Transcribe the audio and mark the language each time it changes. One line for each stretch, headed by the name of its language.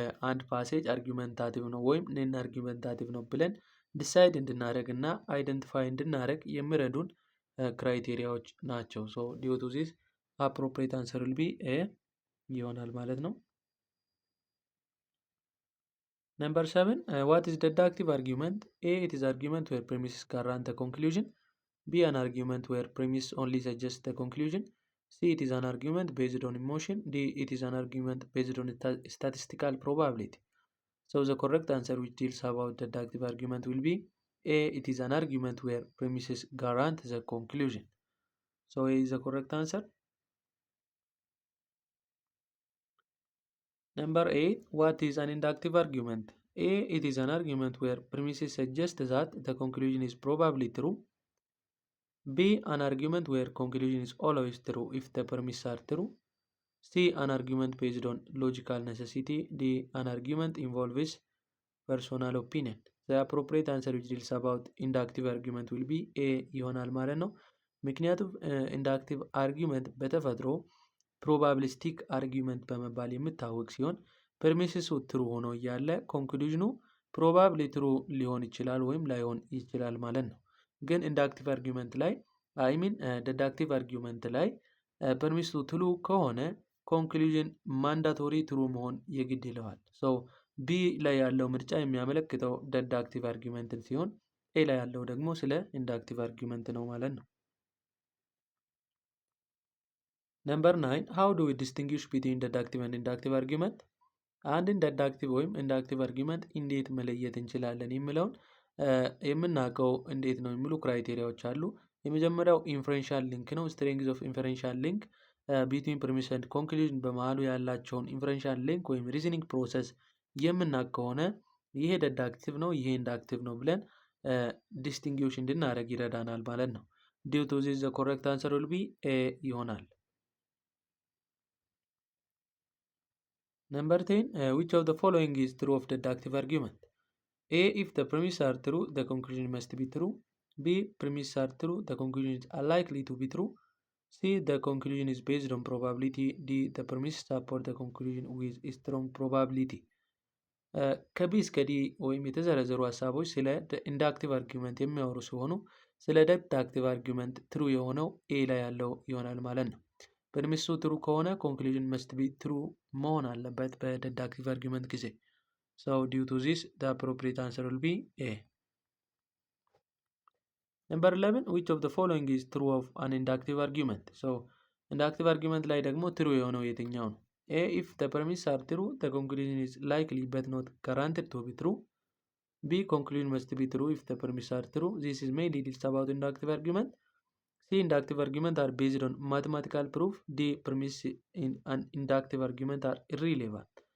Amharic: አንድ ፓሴጅ አርጊመንታቲቭ ነው ወይም ነን አርጊመንታቲቭ ነው ብለን ዲሳይድ እንድናደርግ እና አይደንቲፋይ እንድናደርግ የሚረዱን ክራይቴሪያዎች ናቸው።
English: ዲዩ ቱ ዚስ አፕሮፕሪየት አንሰር ዊል ቢ ኤ
Amharic: ይሆናል ማለት ነው።
English: Number 7. What is deductive argument? A. It is argument where premises guarantee the conclusion. B. An argument where premise only suggests the conclusion. C. It is an argument based on emotion. D. It is an argument based on statistical probability. So the correct answer which deals about deductive argument will be A. It is an argument where premises guarantee the conclusion. So A is the correct answer. Number 8. What is an inductive argument? A. It is an argument where premises suggest that the conclusion is probably true. B. An argument where conclusion is always true if the premises are true. C. An argument based on logical necessity. D. An argument involves personal opinion. The appropriate answer which deals about inductive argument will be A
Amharic: ይሆናል ማለት ነው። ምክንያቱም ኢንዳክቲቭ አርጊመንት በተፈጥሮ ፕሮባቢሊስቲክ አርጊመንት በመባል የሚታወቅ ሲሆን ፐርሚስሱ ትሩ ሆኖ እያለ ኮንክሉዥኑ ፕሮባብሊ ትሩ ሊሆን ይችላል ወይም ላይሆን ይችላል ማለት ነው። ግን ኢንዳክቲቭ አርጊመንት ላይ ዲዳክቲቭ አርጊመንት ላይ ፐርሚስሱ ትሩ ከሆነ ኮንክሉዥን ማንዳቶሪ ትሩ መሆን የግድ ይለዋል። ቢ ላይ ያለው ምርጫ የሚያመለክተው ዲዳክቲቭ አርጊመንትን ሲሆን ኤ ላይ ያለው ደግሞ ስለ ኢንዳክቲቭ አርጊመንት ነው ማለት ነው።
English: Number 9. How do we distinguish between deductive and inductive argument?
Amharic: አንድን ዲዳክቲቭ ወይም ኢንዳክቲቭ አርጊመንት እንዴት መለየት እንችላለን የሚለውን የምናውቀው እንዴት ነው የሚሉ ክራይቴሪያዎች አሉ። የመጀመሪያው ኢንፈረንሻል ሊንክ ነው።
English: ስትሬንግዝ ኦፍ ኢንፈረንሻል ሊንክ ቢትዊን ፕሪሚስ ኤንድ ኮንክሉዥን
Amharic: በመሃሉ ያላቸውን ኢንፈረንሻል ሊንክ ወይም ሪዝኒንግ ፕሮሰስ የምናውቅ ከሆነ ይሄ ዲዳክቲቭ ነው፣ ይሄ ኢንዳክቲቭ ነው ብለን ዲስቲንጉሽ እንድናደርግ ይረዳናል ማለት ነው።
English: ዲው ቱ ዚስ ዘ ኮሬክት አንሰር ዊል ቢ ኤ
Amharic: ይሆናል።
English: Number 10. Which of the following is true of deductive argument? A. If the premises are true, the conclusion must be true. B. Premises are true, the conclusion is unlikely to be true. C. The conclusion is based on probability. D. The premises support the conclusion with strong probability.
Amharic: ከቢ እስከ ዲ ወይም የተዘረዘሩ ሀሳቦች ስለ ኢንዳክቲቭ አርጊመንት የሚያወሩ ሲሆኑ ስለ ዲዳክቲቭ አርጊመንት ትሩ የሆነው ኤ ላይ ያለው ይሆናል ማለት ነው። ፕሪሚሱ ትሩ ከሆነ ኮንክሉዥን መስት ቢ ትሩ መሆን አለበት በዲዳክቲቭ አርጊመንት ጊዜ።
English: ዲው ቱ ዚስ ዘ አፕሮፕሪየት አንሰር ዊል ቢ ኤ። ነምበር 11. which of the following is true of an inductive argument?
Amharic: ኢንዳክቲቭ አርጊመንት ላይ ደግሞ ትሩ የሆነው የትኛው ነው?
English: A. If the premises are true, the conclusion is likely but not guaranteed to be true. B. Conclusion must be true if the premises are true. This is mainly deals about inductive argument. C. Inductive argument are based on mathematical proof. D. Premises in an inductive argument are irrelevant.